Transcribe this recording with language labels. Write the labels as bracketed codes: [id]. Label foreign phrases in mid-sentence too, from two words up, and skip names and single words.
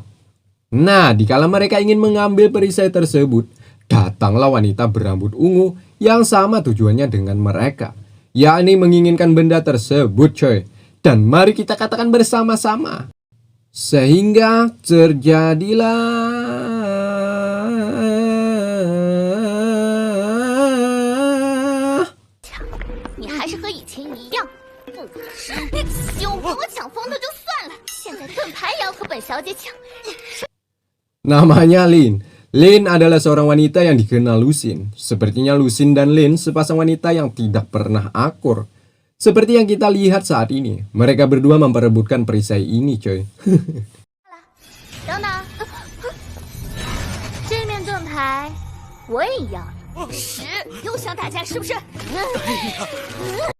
[id] Nah, dikala mereka ingin mengambil perisai tersebut, datanglah wanita berambut ungu yang sama tujuannya dengan mereka. Yakni menginginkan benda tersebut coy. Dan mari kita katakan bersama-sama. Sehingga terjadilah [zh] 和以前一样，不可是希望跟我抢风头就算了，现在盾牌也要和本小姐抢。 [id] Namanya Lin. Lin adalah seorang wanita yang dikenal Lusin. Sepertinya Lusin dan Lin sepasang wanita yang tidak pernah akur. Seperti yang kita lihat saat ini, mereka berdua memperebutkan perisai ini, coy. [zh] 等等，这面盾牌我也要。10，又想打架是不是？